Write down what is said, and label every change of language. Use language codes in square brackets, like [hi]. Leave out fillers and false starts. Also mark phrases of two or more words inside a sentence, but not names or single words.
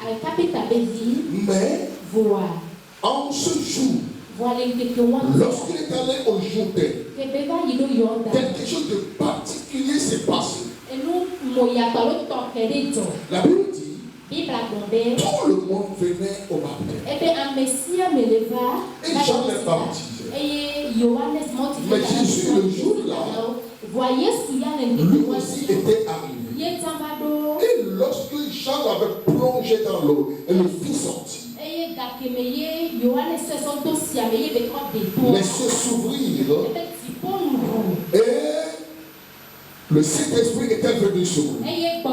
[fr] Mais en ce jour, lorsqu'il est allé au Jourdain, quelque chose de particulier s'est passé. La Bible dit [ee] Bible a gombe. [fr] tout le monde venait au baptême. [ee] Ebe amesia me leva. [fr] Et Jean les baptisait. Et Johannes monte. Mais Jésus, le jour-là, voyez ce qu'il y a lui aussi était arrivé. Et lorsque Jean avait plongé dans l'eau et le fit sortir, les cieux s'ouvrirent et le Saint-Esprit était venu sur lui.